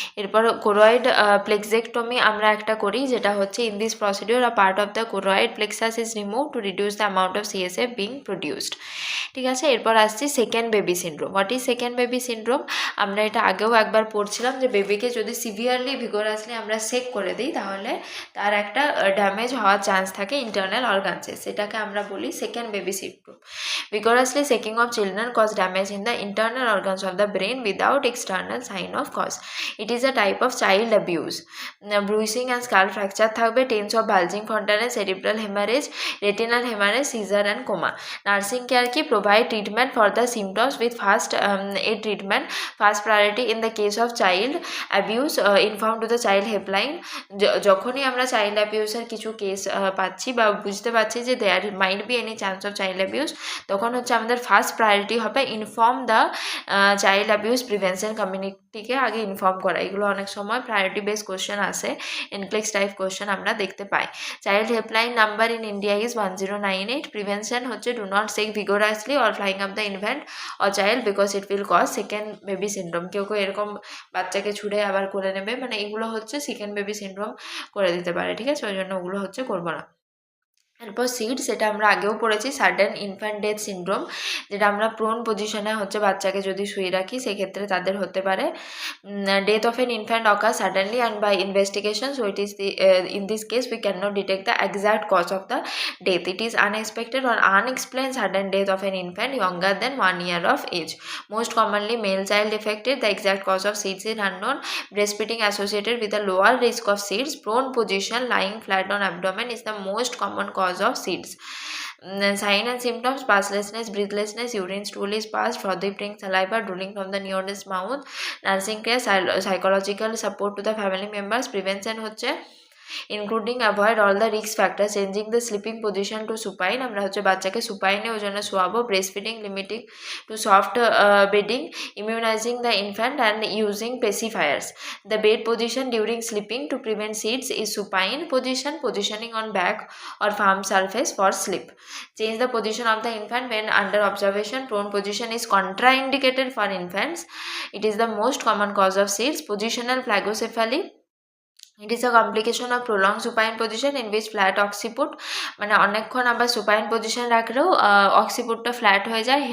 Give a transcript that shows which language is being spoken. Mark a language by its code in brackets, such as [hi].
[bn] এরপর কোরয়েড প্লেক্সেক্টমি আমরা একটা করি, যেটা হচ্ছে [en] In this procedure a part of the choroid plexus is remove to reduce the amount of CSF being produced, ঠিক আছে। [bn] এরপর আসছি second baby syndrome. What is second baby syndrome, আমরা এটা আগেও একবার পড়ছিলাম যে বেবিকে যদি সিভিয়ারলি ভিগোরাসলি আমরা সেক করে দিই, তাহলে তার একটা ড্যামেজ হওয়ার চান্স থাকে ইন্টারনাল অর্গানসে, সেটাকে আমরা বলি second baby syndrome. [en] vigorously shaking of children cause damage in the internal organs of the brain without external sign of cause. It is a type of child abuse. Bruising and skull fracture [bn] থাকবে, [en] Tense of bulging fontanelle, cerebral hemorrhage, retinal hemorrhage, seizure and coma. Nursing care কি provide treatment for the symptoms with fast aid treatment, first priority in the case of child abuse, inform to the child helpline। [bn] যখনই আমরা child অ্যাবিউসের কিছু case পাচ্ছি বা বুঝতে পারছি যে দেয়ার might be any chance of child abuse, তখন হচ্ছে আমাদের ফার্স্ট প্রায়োরিটি হবে inform the child abuse prevention কমিউনিটিকে আগে ইনফর্ম করা। এগুলো অনেক সময় প্রায়োরিটি বেস কোশ্চেন আসে, এনক্লেক্স টাইপ কোশ্চেন আমরা দেখতে পাই। [en] Child helpline number in India is 1098। [bn] Prevention হচ্ছে [en] Do not shake vigorously or flying up the infant or child because it will cause shaken baby syndrome. [bn] কেউ কেউ এরকম বাচ্চাকে ছুড়ে আবার করে নেবে, মানে এগুলো হচ্ছে সেকেন্ড বেবি সিনড্রোম করে দিতে পারে, ঠিক আছে, ওই জন্য ওগুলো হচ্ছে করবো না। এরপর সিড, সেটা আমরা আগেও পড়েছি, সাডেন ইনফ্যান্ট ডেথ সিনড্রোম, যেটা আমরা প্রোন পজিশনে হচ্ছে বাচ্চাকে যদি শুয়ে রাখি সেক্ষেত্রে তাদের হতে পারে। [en] Death of an infant occur suddenly and by investigation, so it is in this case we can not detect the exact cause of the death. It is unexpected or unexplained sudden death of an infant younger than 1 year of age. Most commonly male child affected, the exact cause of SIDS is unknown. Breastfeeding associated with a lower risk of SIDS. Prone position, lying flat on abdomen is the most common cause of SIDS. Sign and symptoms: passlessness, breathlessness, urine stool is passed, frothy pink saliva, drooling from the nearest mouth. Nursing care, psychological support to the family members. Prevention [bn] হচ্ছে [en] including avoid all the risk factor, changing the sleeping position to supine, [bn] আমরা হচ্ছে বাচ্চাকে সুপাইনে ওই জন্য শোয়াবো, [en] Breast feeding limiting to soft bedding, immunizing the infant and using pacifiers. The bed position during sleeping to prevent seeds is supine position, positioning on back or firm surface for sleep. Change the position of the infant when under observation. Prone position is contraindicated for infants. It is the most common cause of seeds. Positional plagocephaly, it is a complication of prolonged supine position in which flat occiput, [bn] মানে অনেকক্ষণ আবার supine position রাখলেও occiputটা flat হয়ে যায়।